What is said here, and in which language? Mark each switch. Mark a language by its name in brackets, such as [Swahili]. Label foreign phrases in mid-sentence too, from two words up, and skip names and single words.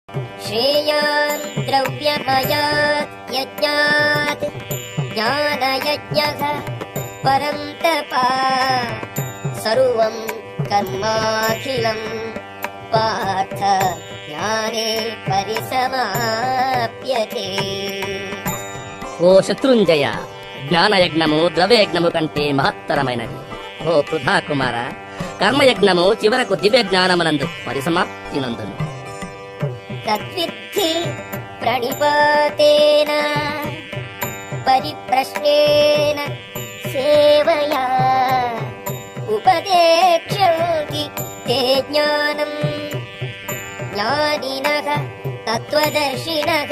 [Sanskrit] श्रेयान् द्रव्यमयात् यज्ञात् ज्ञानयज्ञः परं तपः सर्वं कर्माखिलं पार्थ ಜ್ಞಾನೇ ಪರಿಸಮಾಪ್ಯತೆ. [Telugu] ఓ శత్రుంజయ, జ్ఞానయజ్ఞము ద్రవ్యయజ్ఞము కంటే మహత్తరమైనది. ఓ పృథా కుమార, కర్మయజ్ఞము చివరకు దివ్య జ్ఞానమునందు పరిసమాప్తి నందును. [Sanskrit] తద్విద్ధి ప్రణిపాతేన పరిప్రశ్నేన సేవయా ఉపదేక్ష్యంతి తే జ్ఞానం జ్ఞానినః తత్వదర్శినః.